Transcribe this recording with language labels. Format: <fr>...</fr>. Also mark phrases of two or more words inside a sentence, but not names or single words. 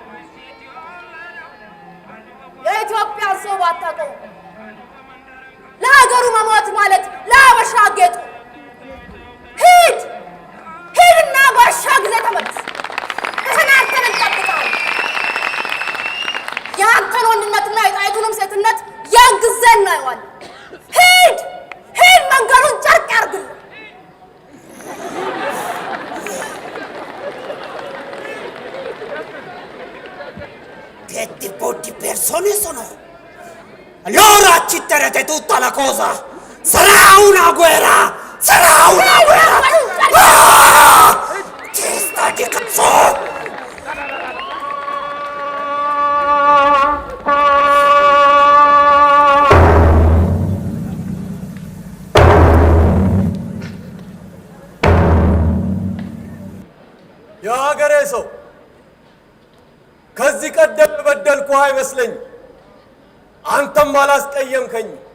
<am>የኢትዮጵያን ሰው ባታውቀው ለሀገሩ መሞት ማለት ለአበሻ ጌጡ። ሂድና ባሻ ጊዜ ተመለስ። ተናንተን እንጠብቃለን። የአንተን ወንድነትና የጣይቱንም ሴትነት ያን ጊዜ እናየዋለን። ሂድ መንገዱን ጨርቅ ያርግል።</am> <it>che tipo di persone sono? Allora accitterete tutta la cosa. Sarà una guerra. Testa di cazzo.</it> <am>የሀገሬ ሰው ከዚህ ቀደም በደልኩህ አይመስለኝ። አንተም አላስቀየምከኝ።</am>